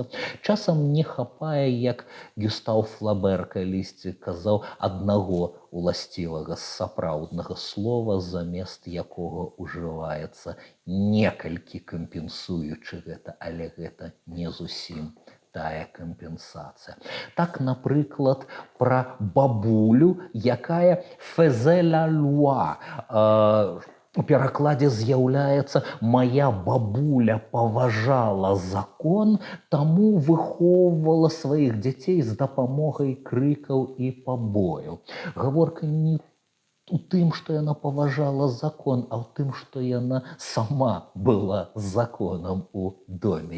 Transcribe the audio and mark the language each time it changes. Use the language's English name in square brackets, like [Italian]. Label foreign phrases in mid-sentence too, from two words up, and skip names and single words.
[Belarusian] Часам не хапае, як Гюстаў Флабер калісьці казаў, аднаго уласцівага сапраўднага слова, замест якога ўжываецца некалькі кампенсуючы гэта, але гэта не зусім тая кампенсацыя. Так, напрыклад, пра бабулю, якая [French] «faisait la loi». [Belarusian] У перакладзе з'яўляецца «Мая бабуля паважала закон, таму выхоўвала сваіх дзяцей з дапамогай крыкаў і пабояў». Гаворка не у тым, што яна паважала закон, а ў тым, што яна сама была законам у доме.